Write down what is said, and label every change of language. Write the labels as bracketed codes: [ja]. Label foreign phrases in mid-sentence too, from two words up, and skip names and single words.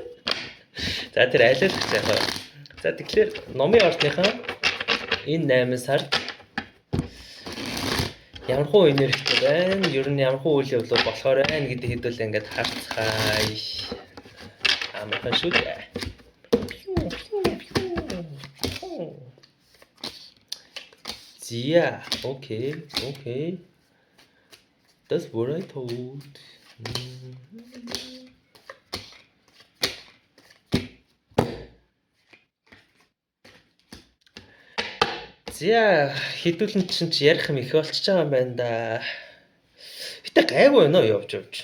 [mn] За тэр айлал яг. За тэгэхээр номын ордныхаа энэ 8 сард ямар хуу энергитэй байна? Ер нь ямар хуу үйл явдал болохоор байна гэдэг хэдүүлээ ингээд харцгаая. Амархан шүү дээ. [en] Yeah, okay. That's what I told. [mn] За хэдүүлэн чинь ярих юм их болчихж байгаа юм байна да. Гэтэ гайгүй байна уу явж.